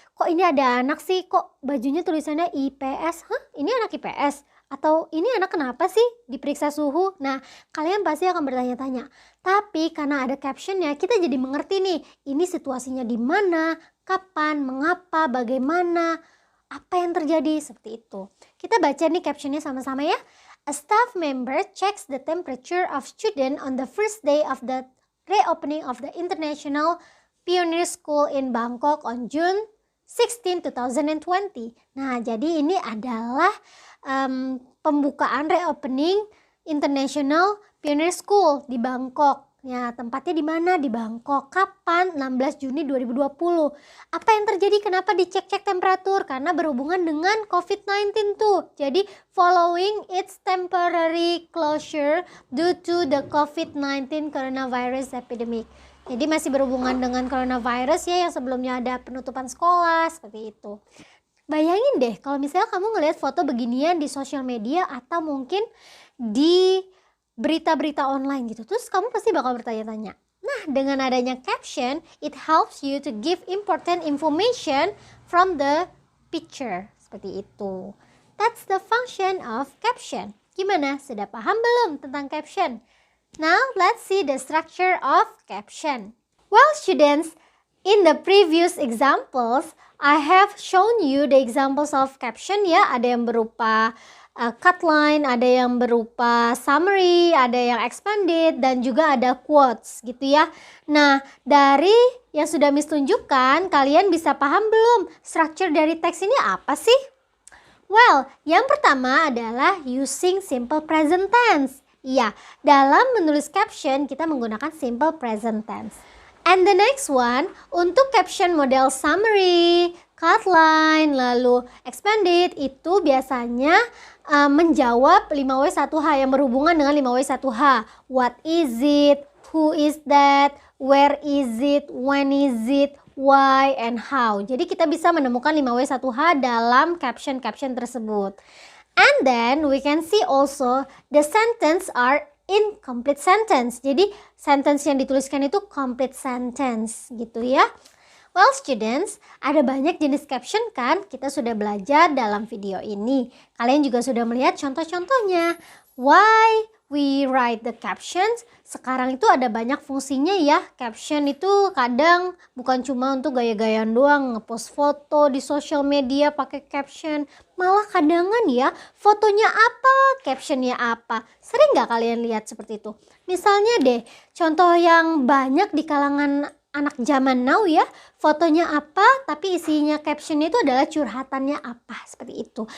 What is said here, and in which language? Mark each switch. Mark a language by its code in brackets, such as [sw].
[id] Kok ini ada anak sih? Kok bajunya tulisannya IPS? Hah? Ini anak IPS? Atau ini anak kenapa sih diperiksa suhu? Nah, kalian pasti akan bertanya-tanya. Tapi karena ada captionnya, kita jadi mengerti nih, ini situasinya di mana, kapan, mengapa, bagaimana, apa yang terjadi, seperti itu. Kita baca nih captionnya sama-sama ya. [en] A staff member checks the temperature of student on the first day of the reopening of the International Pioneer School in Bangkok on June 16, 2020. [id] Nah, jadi ini adalah pembukaan reopening International Pioneer School di Bangkok Ya, tempatnya di mana? Di Bangkok. Kapan? 16 Juni 2020. Apa yang terjadi? Kenapa dicek-cek temperatur? Karena berhubungan dengan COVID-19 tuh. [en] Jadi, following its temporary closure due to the COVID-19 coronavirus epidemic. [id] Jadi masih berhubungan dengan coronavirus ya, yang sebelumnya ada penutupan sekolah, seperti itu. Bayangin deh kalau misalnya kamu ngelihat foto beginian di sosial media atau mungkin di berita-berita online gitu. Terus kamu pasti bakal bertanya-tanya. Nah, dengan adanya caption, [en] it helps you to give important information from the picture. [id] Seperti itu. [en] That's the function of caption. [id] Gimana? Sudah paham belum tentang caption? [en] Now, let's see the structure of caption. Well, students, in the previous examples, I have shown you the examples of caption ya. [id] Ada yang berupa cutline, ada yang berupa summary, ada yang expanded, dan juga ada quotes gitu ya. Nah, dari yang sudah Miss tunjukkan, kalian bisa paham belum structure dari teks ini apa sih? [en] Well, [id] yang pertama adalah [en] using simple present tense. [id] Iya, dalam menulis caption kita menggunakan simple present tense. [en] And the next one, [id] untuk caption model summary, cutline, lalu expanded, itu biasanya menjawab 5W1H yang berhubungan dengan 5W1H. [en] What is it? Who is that? Where is it? When is it? Why and how. [id] Jadi kita bisa menemukan 5W1H dalam caption-caption tersebut. [en] And then we can see also the sentence are incomplete sentence. [id] Jadi sentence yang dituliskan itu complete sentence gitu ya. Well students, ada banyak jenis caption kan? Kita sudah belajar dalam video ini. Kalian juga sudah melihat contoh-contohnya. [en] Why we write the captions? [id] Sekarang itu ada banyak fungsinya ya. Caption itu kadang bukan cuma untuk gaya-gayaan doang, ngepost foto di sosial media pakai caption. Malah kadangan ya, fotonya apa, captionnya apa. Sering nggak kalian lihat seperti itu? Misalnya deh, contoh yang banyak di kalangan anak zaman now ya, fotonya apa tapi isinya captionnya itu adalah curhatannya apa, seperti itu.